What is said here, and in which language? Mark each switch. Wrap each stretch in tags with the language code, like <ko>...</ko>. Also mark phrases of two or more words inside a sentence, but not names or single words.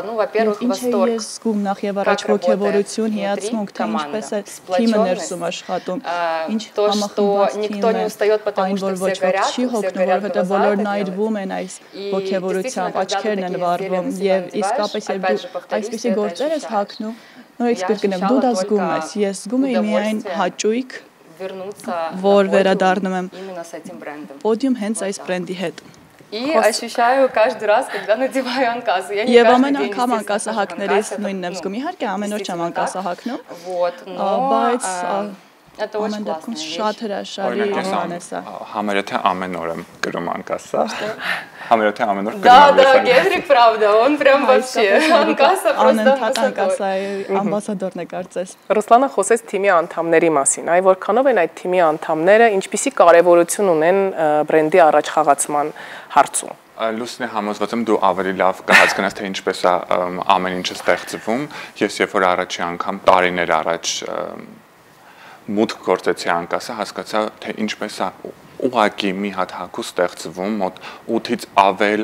<ru>Ну, во-первых, восторг, как работает внутри команда, сплоченность, то, что никто не устает, потому что все горят глаза это делать. И действительно, когда ты такие зрелища надеваешь, опять же, повторюсь, это ощущаешь.</ru> <hy>Նորից կրկնեմ, դու դա զգում ես, ես զգում եմ միայն հաճույք, որ վերադառնում եմ պոդիում հենց այս բրենդի հետ։</hy> <ru>И ощущаю каждый раз, когда надеваю Анкасу. Я не</ru> <hy>Եվ</hy> <ru>каждый</ru> <hy>ամեն</hy> <ru>день,</ru> <hy>անգամ</hy> <ru>естественно,</ru> <hy>Անկասը հագնելիս նույնն եմ զգում, իհարկե ամեն օր չեմ Անկասը հագնում,</hy> <ru>Вот, но это очень</ru> <hy>ամեն դեպքում</hy> <ru>классная</ru> <hy>շատ հրաշալի բան է սա։ Համարյա թե ամեն օր եմ գրում Անկասը։ Համարյա թե ամեն օր գրում</hy> <ru>Да, да, Генрик, правда, он прям вообще Анкаса просто</ru> <hy>Անկասայի ամբասադորն է կարծես։ Ռուսլանը խոսեց թիմի անդամների մասին, այ որքանով են այդ թիմի անդամները, ինչպիսի կարևորություն ունեն բրենդի առաջխաղացման հարցում։ Լուսնի համոզված եմ դու ավելի լավ կհասկանաս թե ինչպես է ամեն ինչը ստեղծվում։ Ես երբ որ առաջի անգամ տարիներ առաջ մուտք գործեցի Անկասը, հասկացա թե ինչպես է ուղղակի մի հատ հագուստ ստեղծվում, մոտ 8-ից ավել</hy>